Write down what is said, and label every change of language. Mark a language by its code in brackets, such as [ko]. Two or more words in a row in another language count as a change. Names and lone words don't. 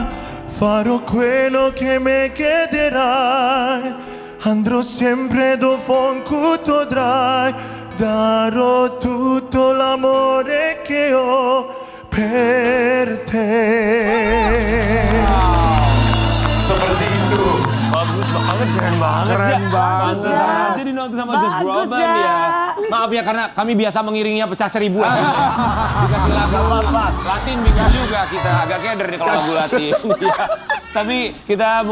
[it] Farò quello che mi chiederai, andrò sempre dovunque tu andrai, darò tutto l'amore che ho per te. [id] Seperti itu. Bagus banget, keren banget. Keren banget. Pantesan aja dinonton sama Josh Bagus, Groban ya. ya. Maaf ya karena kami biasa mengiringinya pecah seribuan. Dikasih lagu Latin bingung juga kita. Agak keder nih kalau lagu Latin. Iya. Tapi kita mau